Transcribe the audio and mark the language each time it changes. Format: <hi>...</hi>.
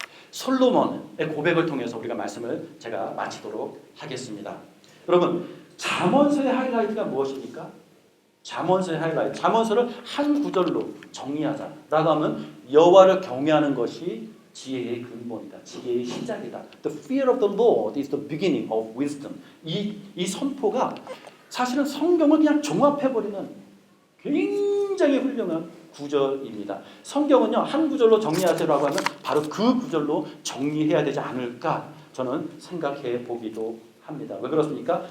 <ko>솔로몬의 고백을 통해서 우리가 말씀을 제가 마치도록 하겠습니다. 여러분, 잠언서의 하이라이트가 무엇입니까? 잠언서의 하이라이트, 잠언서를 한 구절로 정리하자라고 하면 여호와를 경외하는 것이 지혜의 근본이다. 지혜의 시작이다.</ko> <en>The fear of the Lord is the beginning of wisdom.</en> <ko>이 선포가 사실은 성경을 그냥 종합해버리는 굉장히 훌륭한 구절입니다. 성경은요, 한 구절로 정리하세요라고 하면 바로 그 구절로 정리해야 되지 않을까 저는 생각해 보기도 합니다. 왜 그렇습니까?</ko>